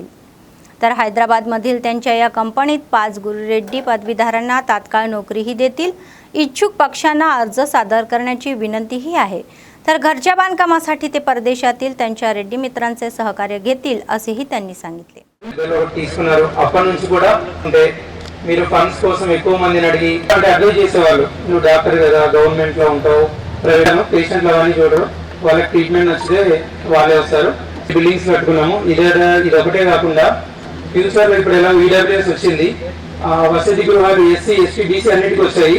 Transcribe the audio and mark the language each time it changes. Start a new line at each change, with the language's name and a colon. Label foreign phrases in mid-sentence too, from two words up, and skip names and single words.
Marathi: तर हैदराबादमधील त्यांच्या या कंपनीत 5 रेड्डी पदवीधरांना तात्काळ नोकरीही देतील. इच्छुक पक्षांना अर्ज सादर करण्याची विनंतीही आहे. तर घरच्या बांधकामासाठी ते परदेशातील त्यांच्या रेड्डी मित्रांचे सहकार्य घेतील असेही त्यांनी सांगितले.
Telugu: తీసుకున్నారు అప్పటి నుంచి కూడా అంటే మీరు ఫండ్స్ కోసం ఎక్కువ మందిని అడిగి అంటే అడ్వైజ్ చేసేవాళ్ళు, నువ్వు డాక్టర్ కదా గవర్నమెంట్ లో ఉంటావు,
English: private patients
Telugu: అవన్నీ చూడరు, వాళ్ళకి ట్రీట్మెంట్ నచ్చితే వాళ్ళే వస్తారు. బిల్డింగ్స్ కట్టుకున్నాము. ఇది ఒకటే కాకుండా ఫ్యూచర్ లో ఇప్పుడు ఎలా ఈడబ్ల్యూఎస్ వచ్చింది, వసతి గృహాలు ఎస్సీ ఎస్టీ బీసీ అన్నిటికీ వచ్చాయి.